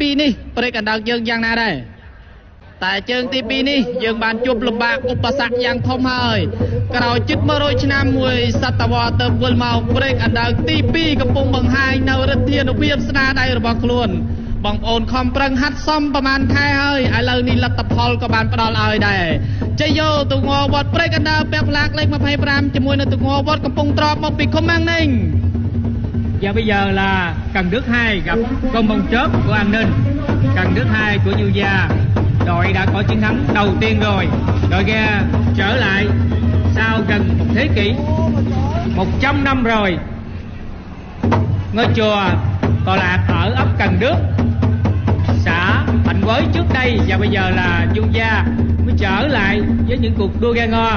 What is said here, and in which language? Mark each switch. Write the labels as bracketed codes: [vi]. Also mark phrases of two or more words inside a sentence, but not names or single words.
[km] 2 នេះព្រែកអណ្ដើកយើងយ៉ាងណាដែរតែជើងទី2នេះយើងបានជួបលំបាកឧបសគ្គយ៉ាងធំហើយក្រោយជិត100ឆ្នាំមួយសតវត្សរ៍ទៅវិលមកព្រែកអណ្ដើកទី2កំពុងបង្ហាញនៅឫទ្ធានុភាពស្នាដៃរបស់ខ្លួន បងប្អូនខំប្រឹងហាត់សមប្រហែលខែហើយឥឡូវនេះលទ្ធផលក៏បានផ្ដល់ឲ្យដែរជ័យយោទូកងវត្តព្រែកអណ្ដើកពាក់ផ្លាកលេខ 25 ជាមួយនឹងទូកងវត្តកំពង់ត្រប់មកពីឃុំអាំងនីង [vi] Và bây giờ là Cần Đức 2 gặp Công Bông Chớp của An Ninh. Cần Đức 2 của Nhu Gia. Đội đã có chiến thắng đầu tiên rồi. Đội ghe trở lại sau gần một thế kỷ, 100 năm rồi. Ngôi chùa tọa lạc ở ấp Cần Đức, xã Thạnh Quới trước đây, và bây giờ là Nhu Gia mới trở lại với những cuộc đua ghe ngò.